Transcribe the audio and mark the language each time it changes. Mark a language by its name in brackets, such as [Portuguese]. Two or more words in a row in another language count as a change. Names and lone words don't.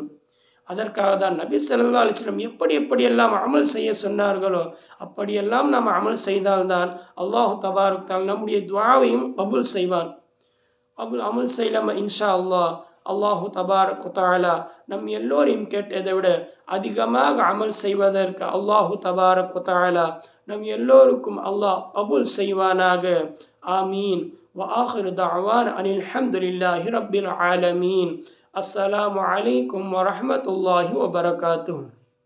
[Tamil] அதற்காக தான் நபி [Arabic] صلى الله عليه وسلم [Tamil] எப்படியெல்லாம் அமல் செய்ய சொன்னார்களோ அப்படியெல்லாம் நாம் அமல் செய்தால்தான் [Arabic] الله تبارك وتعالى [Tamil] நம்முடைய துஆவையும் கபூல் செய்வான். அமல் செய்யலாமா [Arabic] إن شاء الله. الله تبارك وتعالى [Tamil] நம் எல்லோரையும் கேட்டதை விட அதிகமாக அமல் செய்வதற்கு [Arabic] الله تبارك وتعالى [Tamil] நம் எல்லோருக்கும் அல்லாஹ் கபூல் செய்வானாக. ஆமீன். [Arabic] وآخر دعوانا أن الحمد لله رب العالمين. السلام عليكم ورحمة الله وبركاته.